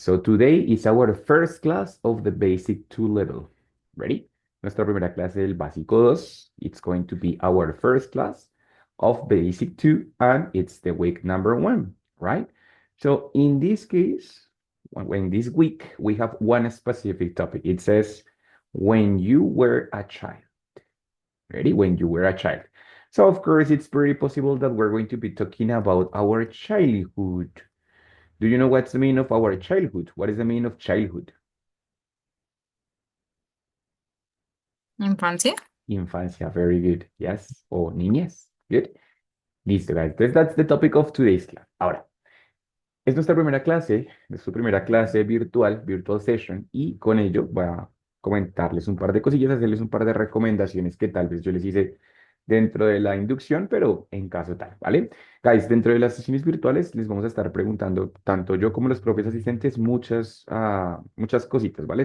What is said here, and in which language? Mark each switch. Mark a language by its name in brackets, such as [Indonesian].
[English] So today is our first class of the basic 2 level. Ready? [Spanish] Nuestra primera clase del básico 2. [English] It's going to be our first class of basic 2, and it's the week number 1, right? So in this case, when this week, we have one specific topic. It says, when you were a child. Ready? When you were a child. So of course, it's very possible that we're going to be talking about our childhood. Do you know what's the meaning of our childhood? What is the meaning of childhood? [Spanish] Infancia. Infancia, [English] very good. Yes. [Spanish] O niñez. [English] Good. [Spanish] Listo, [English] guys. [Spanish] Entonces, [English] that's the topic of today's class. [Spanish] Ahora, es nuestra primera clase, es su primera clase virtual, [English] virtual session, [Spanish] y con ello voy a comentarles un par de cosillas, hacerles un par de recomendaciones que tal vez yo les hice dentro de la inducción, pero en caso tal, ¿vale? Guys, dentro de las sesiones virtuales les vamos a estar preguntando, tanto yo como los propios asistentes, muchas cositas, ¿vale?